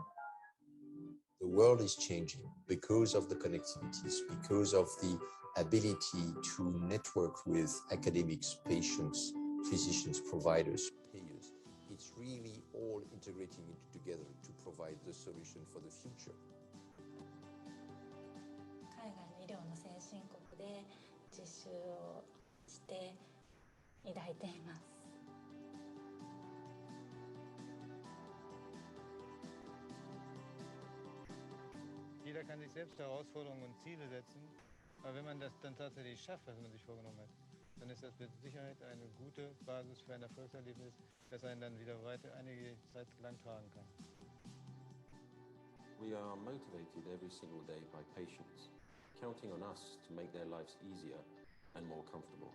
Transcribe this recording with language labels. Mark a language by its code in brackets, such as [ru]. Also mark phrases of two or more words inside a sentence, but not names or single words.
[en] The world is changing because of the connectivities, because of the ability to network with academics, patients, physicians, providers, payers. It's really all integrating it together to provide the solution for the future. [ja] 海外の医療の先進国で実習をして抱いています。 [de] Jeder kann sich selbst Herausforderungen und Ziele setzen, aber wenn man das dann tatsächlich schafft, was man sich vorgenommen hat, dann ist das mit Sicherheit eine gute Basis für ein Erfolgserlebnis, das einen dann wieder weiter einige Zeit lang tragen kann. [en] We are motivated every single day by patients, counting on us to make their lives easier and more comfortable.